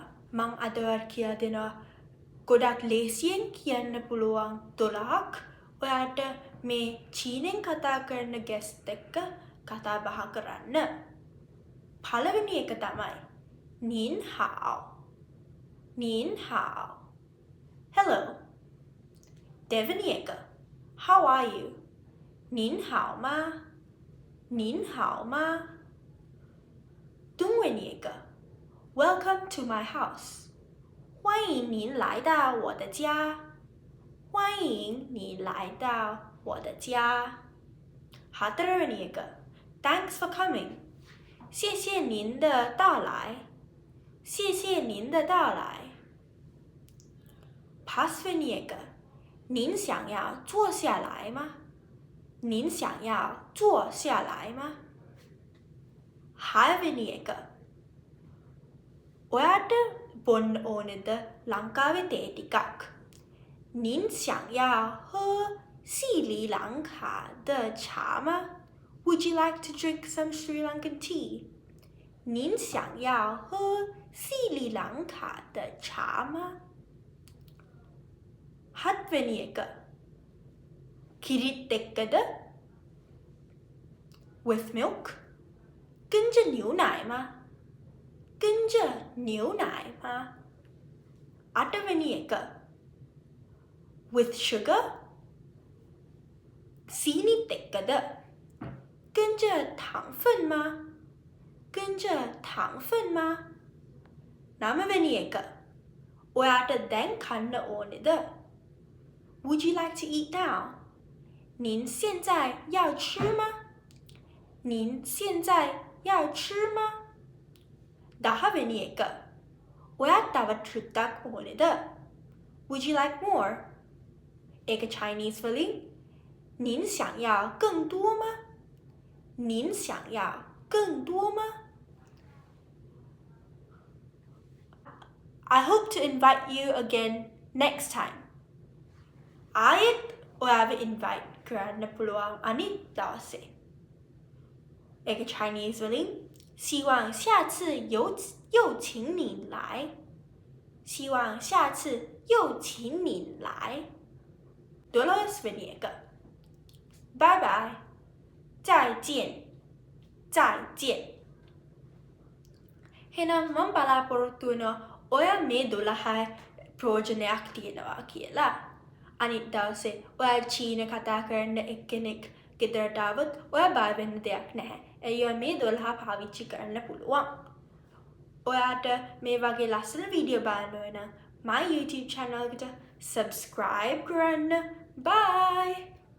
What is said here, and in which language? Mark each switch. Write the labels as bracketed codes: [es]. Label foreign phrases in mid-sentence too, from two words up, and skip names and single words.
[si] මං අද ඔයාට කියලා දෙනවා ගොඩක් ලේසියෙන් කියන්න පුළුවන් 12ක්. ඔයාට මේ චීනෙන් කතා කරන ගැස්ට් එක්ක කතා බහ කරන්න. පළවෙනි එක තමයි [zh] 您好. 您好. Hello. [si] දෙවෙනි එක. [en] How are you? [zh] 您好吗? 您好吗? [si] තුන්වෙනි එක. [en] Welcome to my house. [zh] 欢迎您来到我的家。欢迎你来到我的家。 [si] හතරවෙනි එක. [en] Thanks for coming. [zh] 谢谢您的到来。谢谢您的到来。 [si] පස්වෙනි එක. [zh] 您想要坐下来吗？您想要坐下来吗？ [si] හයවෙනි එක. ඔයාට බොන්න ඕනෙද ලංකාවේ තේ ටිකක්? [zh] 您想要喝斯里兰卡的茶吗？ [en] Would you like to drink some Sri Lankan tea? [zh] 您想要喝斯里兰卡的茶吗？ [si] හත්වෙනි එක. කිරිත් එක්කද? [en] With milk? [zh] 跟着牛奶吗？跟着牛奶吗？ [si] අටවෙනි එක. [en] With sugar? [si] සීනිත් එක්කද? [zh] 跟着糖分吗？跟着糖分吗？ [si] නවවෙනි එක. ඔයාට දැන් කන්න ඕනෙද? [en] Would you like to eat now? [zh] 您现在要吃吗？您现在要吃吗？ [si] දහවෙනි එක. ඔයා තව ට්‍රික්කක් ඕනෙද? [en] Would you like more? [si] ඒක Chinese වලින් [zh] 您想要更多吗？您想要更多吗？ [en] I hope to invite you again next time. [si] ආයෙත් ඔයාව invite කරන්න පුළුවන් අනිත් දවසේ. ඒක Chinese වලින් [zh] 希望下次又请你来。希望下次又请你来。 [si] 12වෙනි එක. [en] Bye bye. [zh] 再见. 再见. [si] එහෙනම් මම බලාපොරොත්තු වෙනවා ඔයා මේ 12 ප්‍රයෝජනයක් තියෙනවා කියලා. අනිත් දවසේ ඔයා චීන කතා කරන එක්කෙනෙක් ගෙදරට ආවොත් ඔයා බය වෙන්න දෙයක් නැහැ. එය මේ 12 පාවිච්චි කරන්න පුළුවන්. ඔයාට මේ වගේ ලස්සන වීඩියෝ බලන්න නම් [en] my YouTube channel [si] එකට subscribe කරන්න. Bye!